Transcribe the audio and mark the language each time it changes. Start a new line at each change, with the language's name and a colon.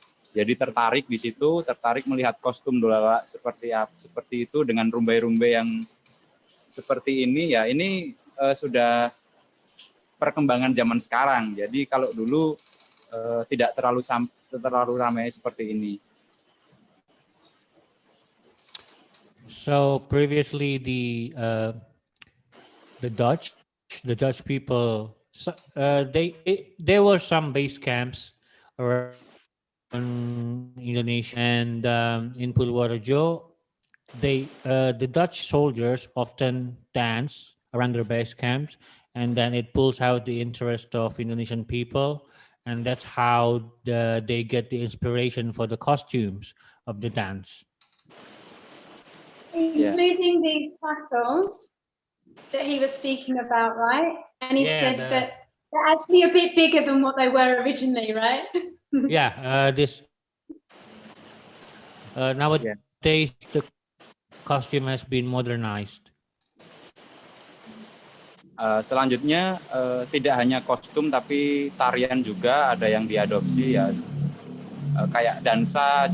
Indonesian: Jadi tertarik di situ, tertarik melihat kostum Ndolala seperti itu dengan rumbai-rumbai yang seperti ini ya. Ini sudah perkembangan zaman sekarang. Jadi kalau dulu tidak terlalu ramai seperti ini.
English: So previously the Dutch people, there were some base camps around Indonesia, and in Purworejo, the Dutch soldiers often dance around their base camps, and then it pulls out the interest of Indonesian people, and that's how they get the inspiration for the costumes of the dance. Including these tassels that he was speaking about, right? And he said that they're actually a bit bigger than what they were originally, right? Yeah, nowadays the costume has been modernized.
Indonesian: Selanjutnya tidak hanya kostum tapi tarian juga ada yang diadopsi ya, kayak dansa.